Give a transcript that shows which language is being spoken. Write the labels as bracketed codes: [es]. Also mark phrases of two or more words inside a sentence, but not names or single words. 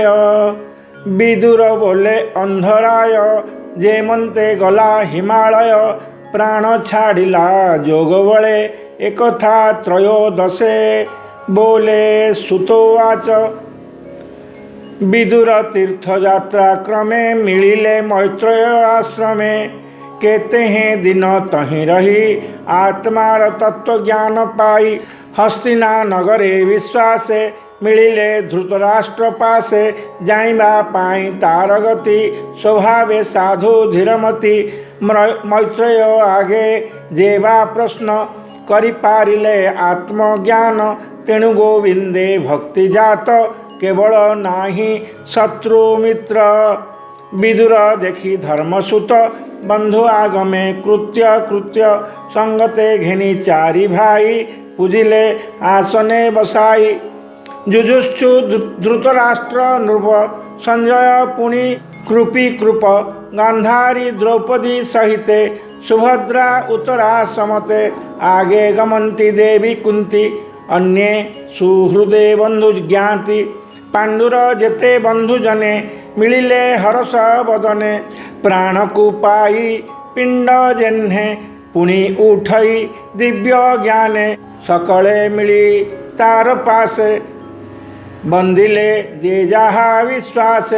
[or] ବିଦୁର ବୋଲେ ଅନ୍ଧରାୟ ଯେମନ୍ତେ ଗଲା ହିମାଳୟ ପ୍ରାଣ ଛାଡ଼ିଲା ଯୋଗ ବଳେ ଏକଥା ତ୍ରୟୋଦଶେ ବୋଲେ ସୁତୋବାଚ। ବିଦୁର ତୀର୍ଥଯାତ୍ରା କ୍ରମେ ମିଳିଲେ ମୈତ୍ରେୟ ଆଶ୍ରମେ କେତେ ହେଁ ଦିନ ତହିଁ ରହି ଆତ୍ମାର ତତ୍ତ୍ୱ ଜ୍ଞାନ ପାଇ। ହସ୍ତିନା ନଗରେ ବିଶ୍ୱାସେ ମିଳିଲେ ଧୃତରାଷ୍ଟ୍ର ପାଶେ ଯାଇବା ପାଇଁ ତାର ଗତି ସ୍ୱଭାବେ ସାଧୁ ଧୀରମତି। ମୈତ୍ରେୟ ଆଗେ ଯେବା ପ୍ରଶ୍ନ କରି ପାରିଲେ ଆତ୍ମଜ୍ଞାନ ତେଣୁ ଗୋବିନ୍ଦେ ଭକ୍ତି ଜାତ କେବଳ ନାହିଁ ଶତ୍ରୁ ମିତ୍ର। ବିଦୁର ଦେଖି ଧର୍ମସୁତ ବନ୍ଧୁ ଆଗମେ କୃତ୍ୟ କୃତ୍ୟ ସଙ୍ଗତେ ଘେନି ଚାରି ଭାଇ ପୂଜିଲେ ଆସନେ ବସାଇ। ଜୁଜୁଶ୍ଚୁ ଧୃତରାଷ୍ଟ୍ର ନୃପ ସଞ୍ଜୟ ପୁଣି କୃପୀ କୃପ ଗାନ୍ଧାରୀ ଦ୍ରୌପଦୀ ସହିତେ ସୁଭଦ୍ରା ଉତ୍ତରା ସମତେ ଆଗେ ଗମନ୍ତି ଦେବୀ କୁନ୍ତୀ ଅନ୍ୟେ ସୁହୃଦେ ବନ୍ଧୁ ଜ୍ଞାତି। ପାଣ୍ଡୁର ଯେତେ ବନ୍ଧୁ ଜନେ ମିଳିଲେ ହରଷ ବଦନେ ପ୍ରାଣ କୋ ପାଇ ପିଣ୍ଡ ଯେହ୍ନେ ପୁଣି ଉଠଇ ଦିବ୍ୟ ଜ୍ଞାନେ ସକଳେ ମିଳି ତାର ପାଶେ ବନ୍ଦିଲେ ଯେ ଯାହା ବିଶ୍ୱାସେ।